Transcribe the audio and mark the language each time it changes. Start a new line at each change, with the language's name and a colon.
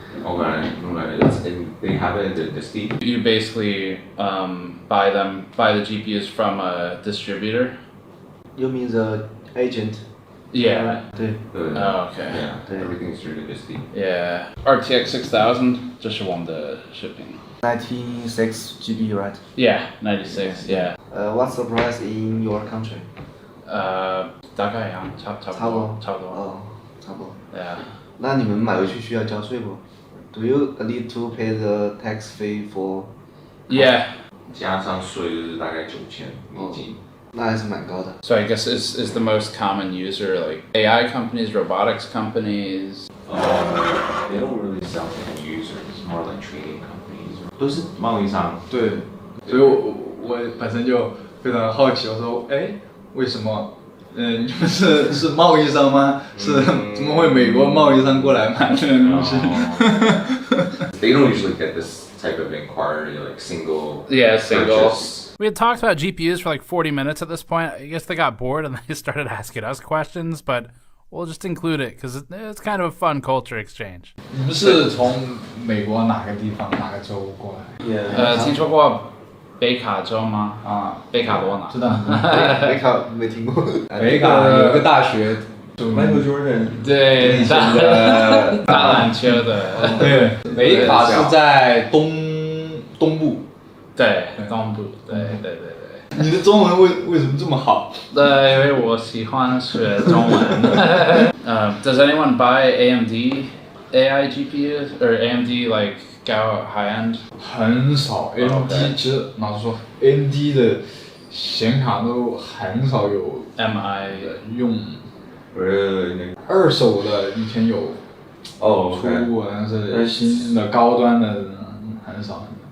English: Okay, they have it in the Steam. You basically buy the GPUs from a distributor. You mean the agent? Yeah.
Chinese: 对。
English: Oh, okay. Yeah. Everything's through the Steam. Yeah.
Chinese: RTX 6000，这是我们的视频。
English: 96 GB, right? Yeah, 96. Yeah. What's the price in your country?
Chinese: 大概一样，差不多。哦，差不多。
English: Yeah.
Chinese: 那你们买回去需要交税不
English: ？Do you need to pay the tax fee for? Yeah.
Chinese: 加上税就是大概$9000。那还是蛮高的。
English: So I guess is the most common user like AI companies, robotics companies? They don't really sell to users, more like trading companies.
Chinese: 都是贸易商。对，所以我本身就非常好奇，我说，哎，为什么？你们是贸易商吗？是怎么会美国贸易商过来买这个东西
English: ？They don't usually get this type of inquiry, like single. Yeah, single. Purchase. We had talked about GPUs for like 40 minutes at this point. I guess they got bored and they started asking us questions, but we'll just include it because it's kind of a fun culture exchange.
Chinese: 你们是从美国哪个地方哪个州过来？听说过北卡州吗？啊，北卡罗纳。知道。北卡没听过。北卡有个大学。 Michael Jordan。对，打篮球的。对，北卡是在东部。对，东部。对。你的中文为什么这么好？因为我喜欢学中文。
English: Does anyone buy AMD AI GPUs or AMD like go high end?
Chinese: 很少 ，AMD 其实老实说 ，AMD 的显卡都很少有 MI 用。二手的以前有出过，但是新的高端的很少。